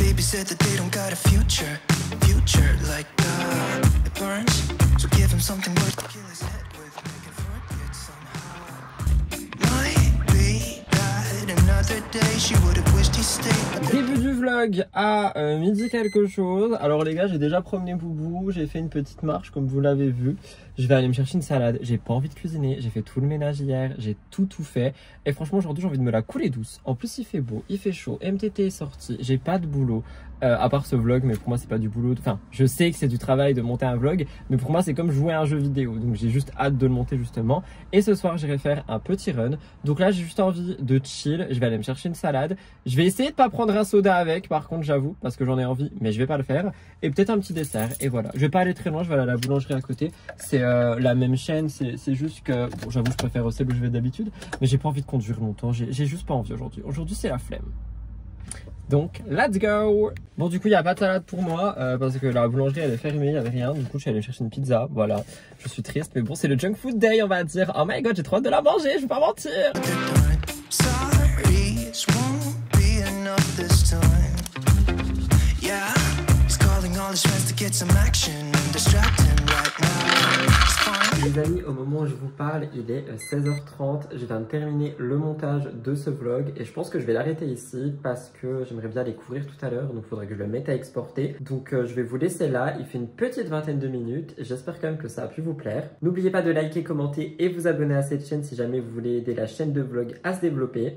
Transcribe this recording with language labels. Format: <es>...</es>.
<en>Said that they don't got a future like it burns. So give him something worth to kill his head with, make it forget somehow. Might be bad and another day, she would have wished he stayed.</en> <fr>Début du vlog à midi quelque chose. Alors les gars, j'ai déjà promené Boubou, j'ai fait une petite marche comme vous l'avez vu. Je vais aller me chercher une salade, j'ai pas envie de cuisiner, j'ai fait tout le ménage hier, j'ai tout fait. Et franchement aujourd'hui j'ai envie de me la couler douce. En plus il fait beau, il fait chaud, MTT est sorti, j'ai pas de boulot. À part ce vlog, mais pour moi c'est pas du boulot. Enfin, je sais que c'est du travail de monter un vlog, mais pour moi c'est comme jouer à un jeu vidéo. Donc j'ai juste hâte de le monter justement. Et ce soir j'irai faire un petit run. Donc là j'ai juste envie de chill. Je vais aller me chercher une salade. Je vais essayer de pas prendre un soda avec, par contre j'avoue, parce que j'en ai envie, mais je vais pas le faire. Et peut-être un petit dessert. Et voilà. Je vais pas aller très loin. Je vais aller à la boulangerie à côté. C'est la même chaîne. C'est juste que bon, j'avoue je préfère aussi où je vais d'habitude, mais j'ai pas envie de conduire longtemps. J'ai juste pas envie aujourd'hui. Aujourd'hui c'est la flemme. Donc,</fr> <en>let's go!</en> <fr>Bon, du coup, il n'y a pas de salade pour moi parce que la boulangerie elle est fermée, il n'y avait rien. Du coup, je suis allé chercher une pizza. Voilà, je suis triste, mais bon, c'est le junk food day, on va dire.</fr> <en>Oh my god,</en> <fr>j'ai trop hâte de la manger, je vais pas mentir!</fr> <en>Sorry, this won't be enough this time. Yeah, he's calling all his friends to get some action and distract him right now. It's fine.</en> <fr>Les amis, au moment où je vous parle, il est 16h30. Je viens de terminer le montage de ce vlog et je pense que je vais l'arrêter ici parce que j'aimerais bien les couvrir tout à l'heure. Donc il faudrait que je le mette à exporter. Donc je vais vous laisser là. Il fait une petite vingtaine de minutes. J'espère quand même que ça a pu vous plaire. N'oubliez pas de liker, commenter et vous abonner à cette chaîne si jamais vous voulez aider la chaîne de vlog à se développer.</fr>